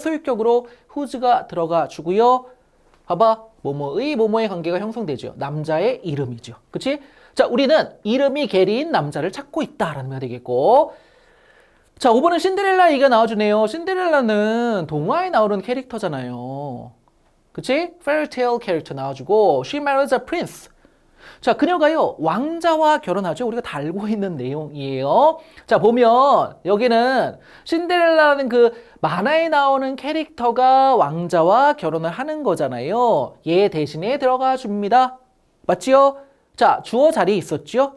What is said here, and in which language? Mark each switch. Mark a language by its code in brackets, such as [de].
[ko] 소유격으로 whose가 들어가 주고요. 봐봐. 뭐뭐의 관계가 형성되죠. 남자의 이름이죠. 그치? 자, 우리는 이름이 게리인 남자를 찾고 있다라는 말이 되겠고. 자, 5번은 신데렐라 얘기가 나와주네요. 신데렐라는 동화에 나오는 캐릭터잖아요. 그치? [en] fairytale [ko] 캐릭터 나와주고 [en] she marries a prince. [ko] 자, 그녀가요 왕자와 결혼하죠. 우리가 다 알고 있는 내용이에요. 자, 보면 여기는 신데렐라라는 그 만화에 나오는 캐릭터가 왕자와 결혼을 하는 거잖아요. 얘 대신에 들어가 줍니다. 맞지요? 자, 주어 자리에 있었죠.